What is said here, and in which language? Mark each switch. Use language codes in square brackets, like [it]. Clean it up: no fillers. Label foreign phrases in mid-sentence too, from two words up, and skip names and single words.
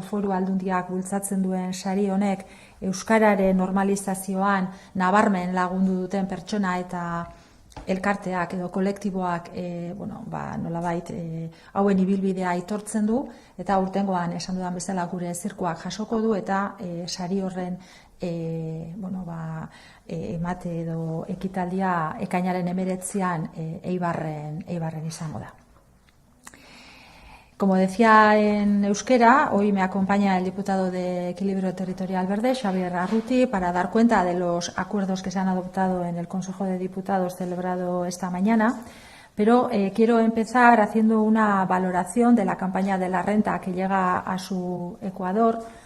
[eu] Foru Aldundiak bultzatzen duen sari honek euskararen normalizazioan nabarmen lagundu duten pertsona eta elkarteak edo kolektiboak nolabait hauen ibilbidea aitortzen du, eta aurtengoan esan dudan bezala gure zirkoak jasoko du, eta sari horren emate edo ekitaldia ekainaren 19an Eibarren izango da. [es] Como decía en euskera, hoy me acompaña el diputado de Equilibrio Territorial Verde, Xabier Arruti, para dar cuenta de los acuerdos que se han adoptado en el Consejo de Diputados celebrado esta mañana. Pero quiero empezar haciendo una valoración de la campaña de la renta que llega a su Ecuador.